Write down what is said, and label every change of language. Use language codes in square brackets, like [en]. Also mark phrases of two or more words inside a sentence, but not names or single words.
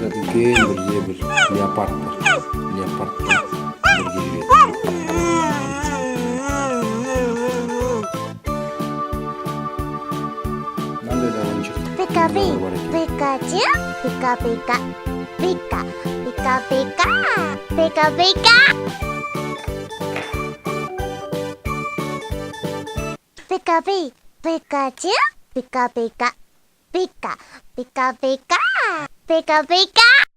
[kk] үлкен бір леопард бар. Леопардпен бірге жүреді. Мынандай да ойыншық. Пика пи, бар екен. Пикачу, пика пика, пика, пика пика, пика пика. Пика пи, Пикачу, пика пика, пика, пика пика, пика пика.